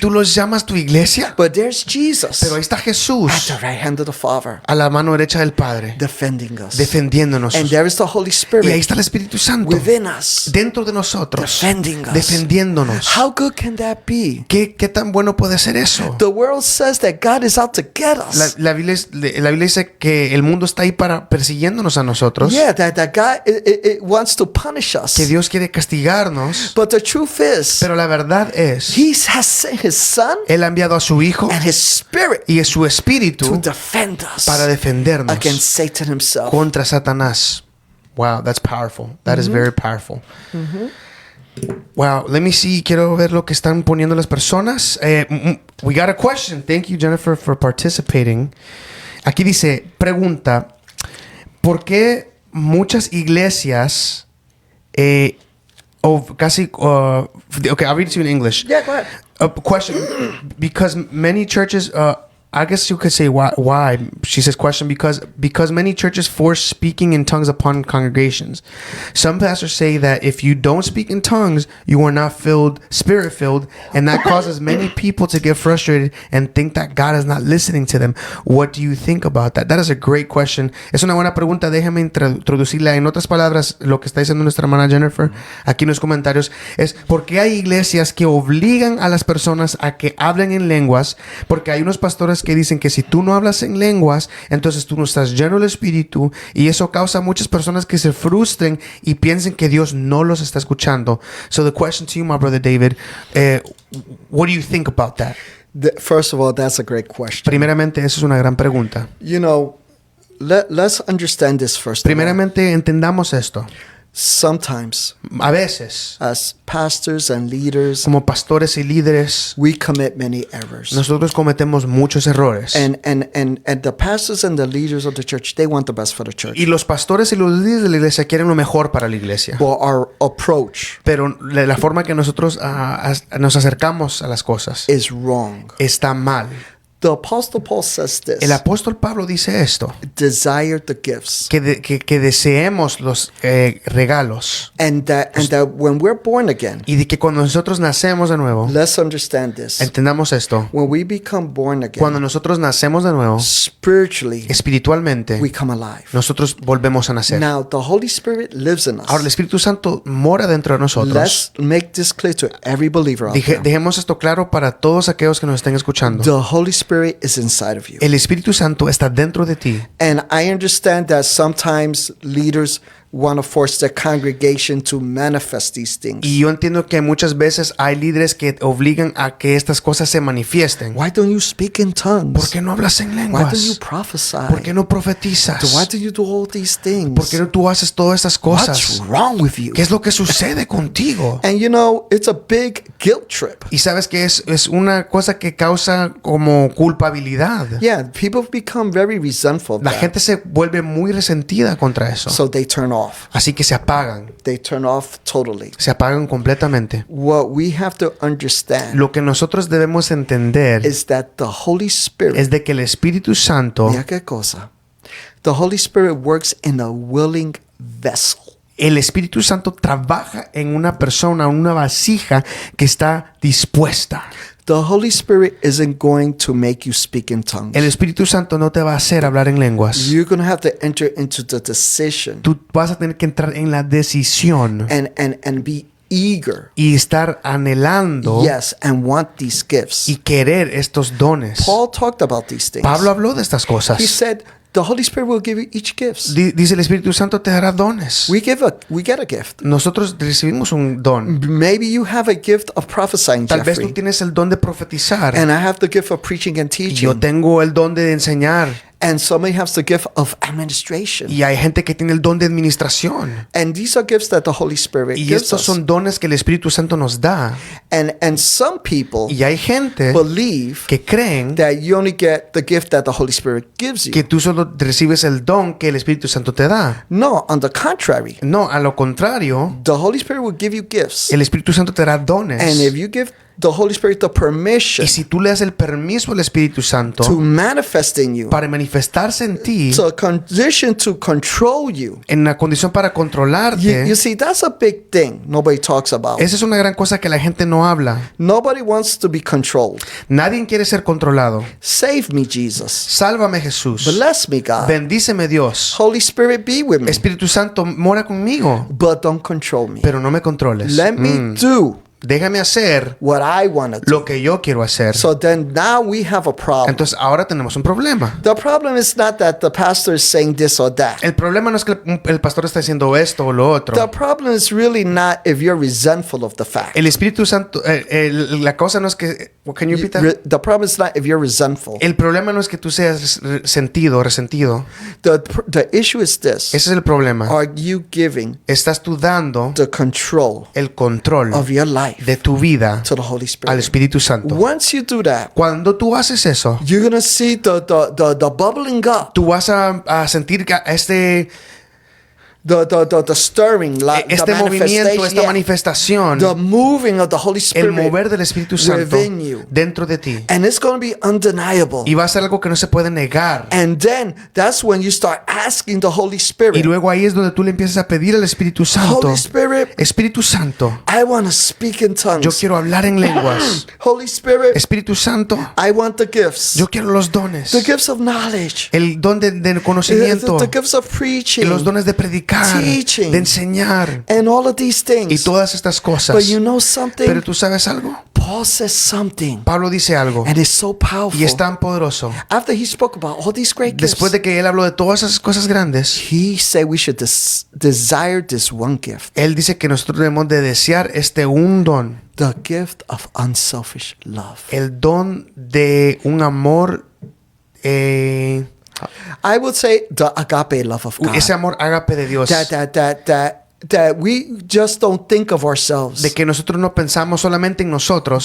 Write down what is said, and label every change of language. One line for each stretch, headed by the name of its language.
Spanish: tú los llamas tu iglesia?
English: But there's Jesus
Spanish: Pero ahí está
English: at
Spanish: Jesús
English: the right hand of the Father
Spanish: a la mano derecha del Padre,
English: defending us.
Spanish: defendiéndonos.
English: And there is the Holy
Spanish: Y ahí
English: Spirit
Spanish: está el Espíritu Santo
English: within us
Spanish: dentro de nosotros,
English: defending us.
Spanish: defendiéndonos.
English: How good can that be? be?
Spanish: ¿Qué tan bueno puede ser eso?
English: The world says that God is out to get us.
Spanish: La Biblia dice que el mundo está ahí para persiguiéndonos a nosotros.
English: Yeah, that God it wants to punish us.
Spanish: Que Dios quiere castigarnos.
English: But the truth is,
Spanish: Pero la verdad es,
English: He has sent His Son
Spanish: Él ha enviado a su Hijo
English: and His Spirit
Spanish: y es su
English: to
Spanish: espíritu
English: defend us
Spanish: para defendernos
English: against Satan himself.
Spanish: contra Satanás.
English: Wow, that's powerful. That is very powerful. Wow, let me see.
Spanish: Quiero ver lo que están poniendo las personas.
English: We got a question. Thank you, Jennifer, for participating.
Spanish: Aquí dice, pregunta, ¿por qué muchas iglesias
English: okay, I'll read it to you in English. Yeah, go ahead. A question, because many churches, I guess you could say why. She says question because many churches force speaking in tongues upon congregations. Some pastors say that if you don't speak in tongues, you are not spirit filled, and that causes many people to get frustrated and think that God is not listening to them. What do you think about that? That is a great question.
Spanish: Es una buena pregunta. Déjame introducirla. En otras palabras, lo que está diciendo nuestra hermana Jennifer aquí en los comentarios es ¿por qué hay iglesias que obligan a las personas a que hablen en lenguas? Porque hay unos pastores que dicen que si tú no hablas en lenguas, entonces tú no estás lleno del Espíritu, y eso causa a muchas personas que se frustren y piensen que Dios no los está escuchando.
English: So the question to you, my brother David, what do you think about that? First of all, that's a great question.
Spanish: Primeramente, eso es una gran pregunta.
English: You know, let's understand this first.
Spanish: Primeramente, entendamos esto.
English: Sometimes,
Spanish: A veces,
English: as pastors and leaders,
Spanish: como pastores y líderes,
English: we commit many errors.
Spanish: nosotros cometemos muchos errores.
English: And the pastors and the leaders of the church, they want the best for the church.
Spanish: Y los pastores y los líderes de la iglesia quieren lo mejor para la iglesia.
English: But our approach
Spanish: Pero la forma que nosotros nos acercamos a las cosas
English: is wrong.
Spanish: está mal.
English: The Apostle Paul says this.
Spanish: El apóstol Pablo dice esto,
English: Desire the gifts.
Spanish: que deseemos los regalos,
English: And that when we're born again,
Spanish: y de que cuando nosotros nacemos de nuevo,
English: let's understand this.
Spanish: entendamos esto,
English: When we become born again,
Spanish: cuando nosotros nacemos de nuevo,
English: spiritually,
Spanish: espiritualmente,
English: we come alive.
Spanish: nosotros volvemos a nacer.
English: Now, the Holy Spirit lives in us.
Spanish: Ahora el Espíritu Santo mora dentro de nosotros.
English: Let's make this clear to every believer out there.
Spanish: Dejemos esto claro para todos aquellos que nos estén escuchando.
English: The Holy Spirit is inside of you.
Spanish: El Espíritu Santo está dentro de ti.
English: And I understand that sometimes leaders want to force their congregation to manifest these things.
Spanish: Y yo entiendo que muchas veces hay líderes que obligan a que estas cosas se manifiesten.
English: Why don't you speak in tongues?
Spanish: ¿Por qué no hablas en
English: Why don't you
Spanish: lenguas?
English: prophesy?
Spanish: ¿Por qué no profetizas?
English: Why don't you do all these things?
Spanish: ¿Por qué no tú haces todas estas
English: What's
Spanish: cosas?
English: wrong with you?
Spanish: ¿Qué es lo que sucede contigo?
English: And you know, it's a big guilt trip.
Spanish: Y sabes que es una cosa que causa como culpabilidad.
English: Yeah, people become very resentful of
Spanish: La
English: that.
Spanish: gente se vuelve muy resentida contra eso.
English: So they turn off.
Spanish: Así que se apagan.
English: They turn off totally.
Spanish: Se apagan completamente.
English: What we have to understand
Spanish: Lo que nosotros debemos entender
English: is that the Holy Spirit,
Spanish: es de que el Espíritu Santo, mira qué cosa.
English: The Holy Spirit works in a willing vessel.
Spanish: el Espíritu Santo trabaja en una persona, una vasija que está dispuesta.
English: The Holy Spirit isn't going to make you speak in tongues.
Spanish: El Espíritu Santo no te va a hacer hablar en lenguas.
English: You're going to have to enter into the decision
Spanish: Tú vas a tener que entrar en la decisión
English: and be eager.
Spanish: y estar anhelando
English: Yes, and want these gifts.
Spanish: y querer estos dones.
English: Paul talked about these things.
Spanish: Pablo habló de estas
English: He
Spanish: cosas.
English: said, the Holy Spirit will give you each gift.
Spanish: Dice el Espíritu Santo te dará dones.
English: We get a gift.
Spanish: Nosotros recibimos un don.
English: Maybe you have a gift of prophesying,
Spanish: Tal vez tú
English: Jeffrey.
Spanish: tienes el don de profetizar.
English: And I have the gift of preaching and
Spanish: Y yo
English: teaching.
Spanish: tengo el don de enseñar.
English: And somebody has the gift of administration.
Spanish: Y hay gente que tiene el don de administración.
English: And these are gifts that the Holy Spirit
Spanish: Y
English: gives
Spanish: estos
English: us.
Spanish: son dones que el Espíritu Santo nos da.
English: And some people
Spanish: Y hay gente
English: believe
Spanish: que creen
English: that you only get the gift that the Holy Spirit gives you.
Spanish: que tú solo recibes el don que el Espíritu Santo te da.
English: No, on the contrary.
Spanish: No, a lo contrario,
English: The Holy Spirit will give you gifts.
Spanish: el Espíritu Santo te dará
English: And
Spanish: dones.
English: if you give the Holy Spirit the permission
Spanish: Y si tú le das el permiso al Espíritu
English: to
Spanish: Santo
English: manifest in you,
Spanish: para manifestarse en ti,
English: to a condition to control you,
Spanish: en la condición para
English: you
Spanish: controlarte,
English: see, that's a big thing nobody talks about.
Spanish: esa es una gran cosa que la gente no habla.
English: Nobody wants to be controlled.
Spanish: Nadie quiere ser controlado.
English: Save me, Jesus.
Spanish: Sálvame, Jesús.
English: Bless me, God.
Spanish: Bendíceme, Dios.
English: Holy Spirit, be with me.
Spanish: Espíritu Santo, mora conmigo,
English: But don't control me.
Spanish: pero no me controles.
English: Let me do
Spanish: Déjame hacer
English: what I want to do.
Spanish: lo que yo quiero hacer.
English: So then now we have a problem.
Spanish: Entonces ahora tenemos un problema.
English: The problem is not that the pastor is saying this or that.
Spanish: El problema no es que el pastor está diciendo esto o lo otro.
English: The problem is really not if you're resentful of the fact.
Spanish: El Espíritu Santo, la cosa no es que...
English: Can you repeat that? The problem is not if you're resentful.
Spanish: El problema no es que tú seas resentido.
English: The issue is this.
Spanish: Ese es el problema.
English: Are you giving
Spanish: Estás tú dando
English: the control
Spanish: el control
English: of your life
Spanish: de tu vida
English: to the Holy
Spanish: al Espíritu Santo.
English: Once you do that,
Spanish: Cuando tú haces eso,
English: you're going to see the bubbling up,
Spanish: tú vas a sentir que
English: the stirring,
Spanish: este
English: the
Spanish: movimiento, esta
English: yeah,
Spanish: manifestación,
English: the moving of the Holy
Spanish: el
English: Spirit
Spanish: mover del Espíritu Santo
English: within you.
Spanish: dentro de ti.
English: And it's going to be undeniable.
Spanish: Y va a ser algo que no se puede negar.
English: And then that's when you start asking the Holy
Spanish: Y
English: Spirit,
Spanish: luego ahí es donde tú le empiezas a pedir al Espíritu Santo.
English: Holy Spirit,
Spanish: Espíritu Santo,
English: I want to speak in
Spanish: yo
English: tongues.
Spanish: quiero hablar en lenguas.
English: Holy Spirit,
Spanish: Espíritu Santo,
English: I want the gifts.
Spanish: yo quiero los dones.
English: The gifts of knowledge.
Spanish: El don de conocimiento.
English: The gifts of preaching.
Spanish: Los dones de predicar,
English: Teaching.
Spanish: de enseñar.
English: And all of these
Spanish: Y
English: things.
Spanish: todas estas cosas.
English: But you know something?
Spanish: Pero tú sabes algo.
English: Paul says something.
Spanish: Pablo dice algo.
English: And it's so powerful.
Spanish: Y es tan poderoso.
English: After he spoke about all these great gifts,
Spanish: Después de que él habló de todas esas cosas grandes,
English: he said we should desire this one gift.
Spanish: él dice que nosotros debemos de desear un don.
English: The gift of unselfish love.
Spanish: El don de un amor,
English: I would say the agape love of God.
Spanish: ese amor ágape de Dios.
English: That we just don't think of ourselves.
Spanish: De que nosotros no pensamos solamente en nosotros,